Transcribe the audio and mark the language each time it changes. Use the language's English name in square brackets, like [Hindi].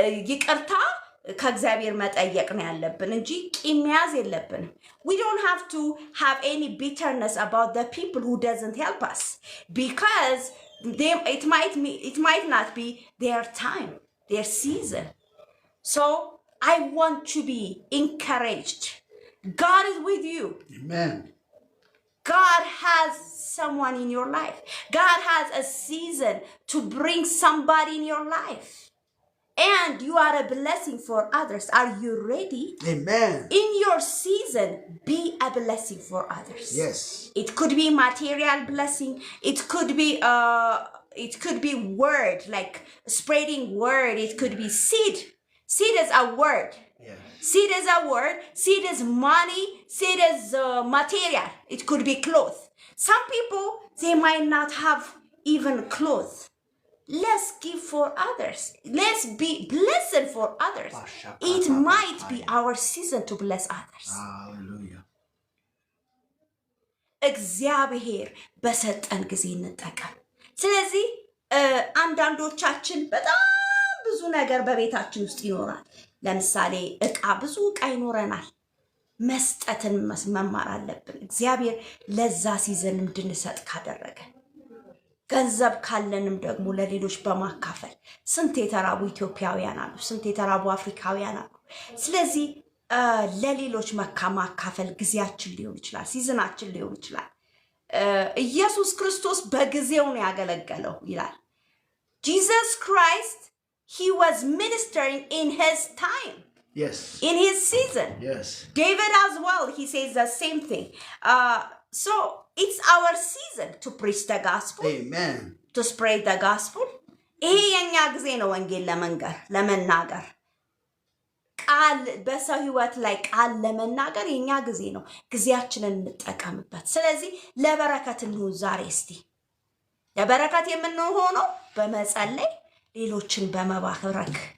[Amharic] ይቅርታ ከእግዚአብሔር መጠየቅ ነው ያለብን እንጂ ቂም መያዝ የለብንም። [English] We don't have to have any bitterness about the people who doesn't help us because it might not be their time, their season. So I want to be encouraged. God is with you. Amen. God has someone in your life. God has a season to bring somebody in your life. And you are a blessing for others. Are you ready? Amen. In your season, be a blessing for others. Yes. It could be material blessing. It could be word, like spreading word. It could be seed. Seed is a word. Yeah. Seed is a word. Seed is money. Seed is material. It could be clothes. Some people, they might not have even clothes. Let's give for others. Let's be blessed for others. It might be our season to bless others. Hallelujah. [Amharic] እግዚአብሔር በሰጠን ጊዜ እንጠቀም። ስለዚህ አንዳንዶቻችን በጣም ብዙ ነገር በቤታችን ውስጥ ይኖራል። ለምሳሌ ብዙ ዕቃ ይኖረናል። መስጠትን መማር አለብን። እግዚአብሔር ለዛ ሲዘን እንድንሰጥ ካደረገ ገንዘብ ካለንም ደግሞ ለሌሎች በማካፈል ስንት የተራቡ ኢትዮጵያውያን አሉ፣ ስንት የተራቡ አፍሪካውያን አሉ። ስለዚህ ለሌሎች ማካፈል ጊዜያችን ሊሆን ይችላል፣ ሲዝናችን ሊሆን ይችላል። ኢየሱስ ክርስቶስ በጊዜው ነው ያገለገለው ይላል። [English] Jesus Christ, he was ministering in his time. Yes. In his season. Yes. David as well, he says the same thing. So it's our season to preach the gospel. Amen. To spread the gospel. [Amharic] ይሄ የኛ ጊዜ ነው ወንጌል ለመናገር ቃል በሰው ህይወት ላይ ቃል ለመናገር የኛ ጊዜ ነው። ጊዜያችንን እንጠቀምበት። ስለዚህ ለበረከት እንሁን ዛሬ። እስቲ ለበረከት የምንሆነው በመጸለይ ሌሎችን በመባረክ